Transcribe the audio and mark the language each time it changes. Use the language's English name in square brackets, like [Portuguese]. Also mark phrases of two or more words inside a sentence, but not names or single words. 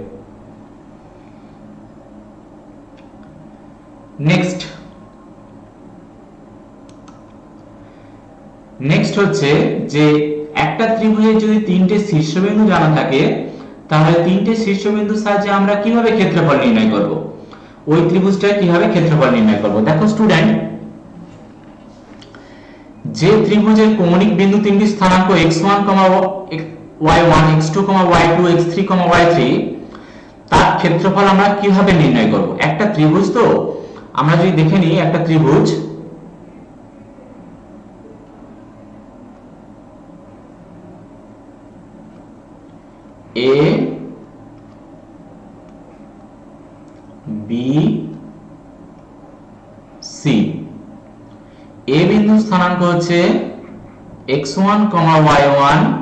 [Bangla] নেক্সট হচ্ছে যে একটা ত্রিভুজের যদি তিনটে শীর্ষবিন্দু জানা থাকে তাহলে তিনটে শীর্ষবিন্দুর সাহায্যে আমরা কিভাবে ক্ষেত্রফল নির্ণয় করব, ওই ত্রিভুজটার কিভাবে ক্ষেত্রফল নির্ণয় করব। দেখো স্টুডেন্ট, যে ত্রিভুজের কৌণিক বিন্দু তিনটি স্থানাঙ্ক x1, y1, x2, y2, x3, y3 তার ক্ষেত্রফল আমরা কিভাবে নির্ণয় করব। একটা ত্রিভুজ তো আমরা যদি দেখে নিই, একটা ত্রিভুজ A B C, A বিন্দু স্থানাঙ্ক হচ্ছে x1, y1,